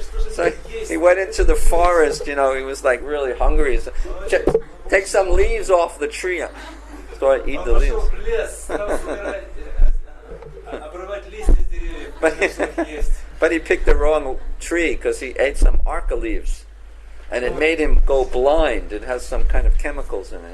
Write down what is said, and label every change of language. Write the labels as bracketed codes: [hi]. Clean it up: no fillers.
[en] So he went into the forest, he was like really hungry. So, take some leaves off the tree. So I eat the leaves. [ru] Он пошел в лес, стал собирать, обрывать листья с деревьев, чтобы их есть. [en] But he picked the wrong tree because he ate some arca leaves. And it made him go blind. It has some kind of chemicals in it.